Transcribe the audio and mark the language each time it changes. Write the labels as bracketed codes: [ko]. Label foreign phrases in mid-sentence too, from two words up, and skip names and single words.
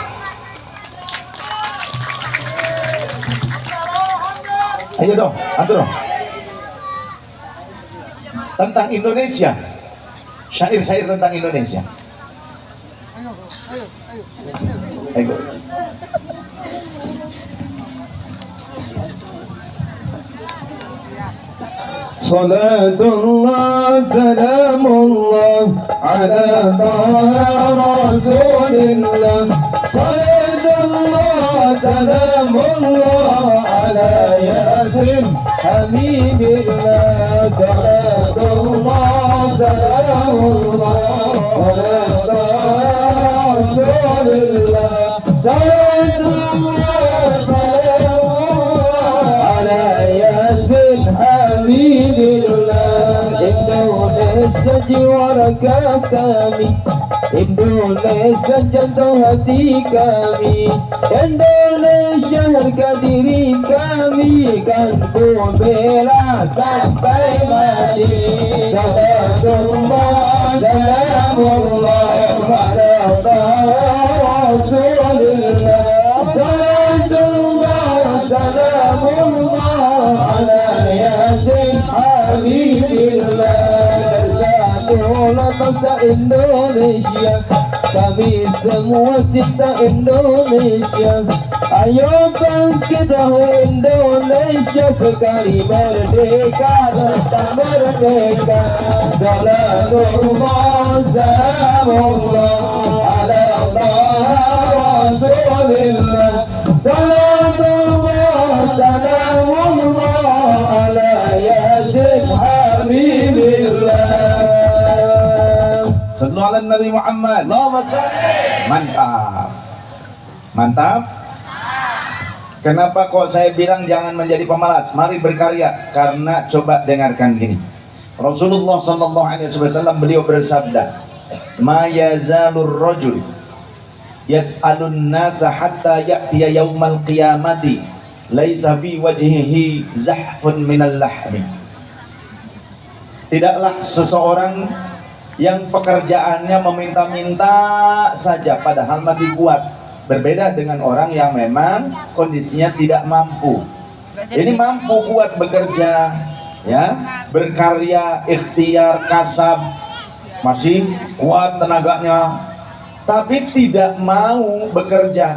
[id] Ayo dong, atur dong. Tentang Indonesia, syair-syair tentang Indonesia. Ayo. [ar] صلاة الله سلام الله على طه رسول الله. صلاة الله سلام الله على يس حبيب الله. صلاة الله سلام الله على طه رسول الله. صلاة الله سلام الله على يس [id] Indonesia jiwa raga kami, Indonesia jantung hati kami, Indonesia harga diri kami, kan ku bela sampai mati. [ar] سلام الله سلام الله على رسول الله. سلام الله سلام الله على يس حبيب الله. [id] Bersatu lepas bangsa Indonesia, kami semua cinta Indonesia. Ayo bangkit wahai Indonesia, sekali merdeka dan merdeka. [ar] سلام الله، سلام الله على رسول الله. سلام الله، سلام الله على يس حبيب الله. صلوا على النبي محمد. [id] Mantap. Mantap. Kenapa kok saya bilang jangan menjadi pemalas? Mari berkarya. Karena coba dengarkan gini. [ar] رسول الله صلى الله عليه وسلم [id] beliau bersabda, [ar] "ما يزال الرجل يسأل الناس حتى يأتي يوم القيامة ليس في وجهه مزعة من اللحم." [id] Tidaklah seseorang yang pekerjaannya meminta-minta saja padahal masih kuat. Berbeda dengan orang yang memang kondisinya tidak mampu. Ini mampu kuat bekerja, ya, berkarya, ikhtiar, kasab, masih kuat tenaganya, tapi tidak mau bekerja.